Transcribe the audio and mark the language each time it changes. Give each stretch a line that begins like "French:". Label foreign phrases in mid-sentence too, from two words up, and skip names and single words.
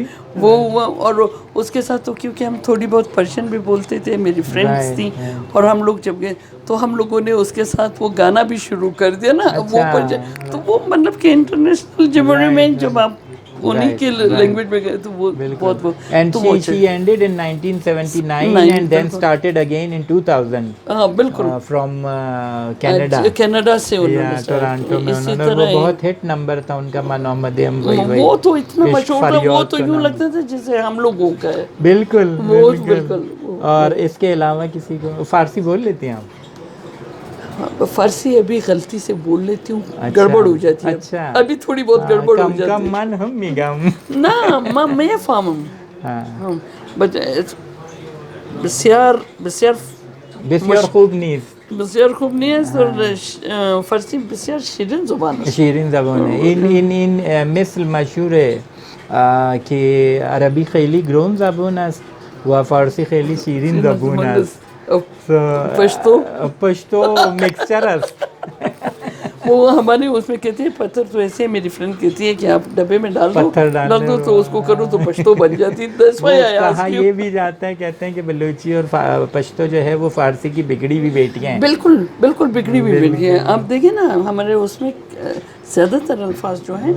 Urdu: وہ اور اس کے ساتھ تو کیونکہ ہم تھوڑی بہت پرشین بھی بولتے تھے, میری فرینڈس تھیں, اور ہم لوگ جب گئے تو ہم لوگوں نے اس کے ساتھ وہ گانا بھی شروع کر دیا نا, وہ تو وہ مطلب کہ انٹرنیشنل جمہوری میں جب آپ انہی کے لینگویج میں گئے تو وہ بہت
English: and she ended in 1979 and then started again in 2000
Urdu: بالکل
English: from
Urdu: کینیڈا سے ٹورانٹو میں انہوں نے, وہ بہت ہٹ نمبر تھا ان کا, محمد ام وہی, وہ تو اتنا مشہور تھا, وہ تو یوں لگتا تھا جیسے ہم لوگوں کا ہے. بالکل بالکل. اور اس کے علاوہ کسی کو فارسی بول لیتے ہیں آپ؟ فارسی ابھی غلطی سے بول لیتی ہوں, گڑبڑ ہو جاتی ہے, ابھی تھوڑی بہت گڑبڑ ہو جاتی ہے.
Persian: من ہم میگم نا میں فاہمم, بسیار خوب نیست, بسیار خوب نیست, اور فارسی بسیار شیرین زبان است.
Urdu: شیرین زبان ہے.
Persian: این مثل مشهور که عربی خیلی گرون زبان است و فارسی خیلی شیرین زبان است. پشتو مکسچر است.
Urdu: وہ ہمارے اس میں کہتے ہیں پتھر, تو ایسے میری فرینڈ کہتی ہے کہ آپ ڈبے میں ڈال دو تو اس کو کرو تو پشتو بن جاتی. کہا یہ بھی جاتا ہے, کہتے ہیں کہ بلوچی اور پشتو جو ہے وہ فارسی کی بگڑی ہوئی بیٹیاں ہیں. بالکل بالکل بگڑی ہوئی بیٹیاں ہیں. آپ دیکھیں نا ہمارے اس میں زیادہ تر الفاظ جو ہیں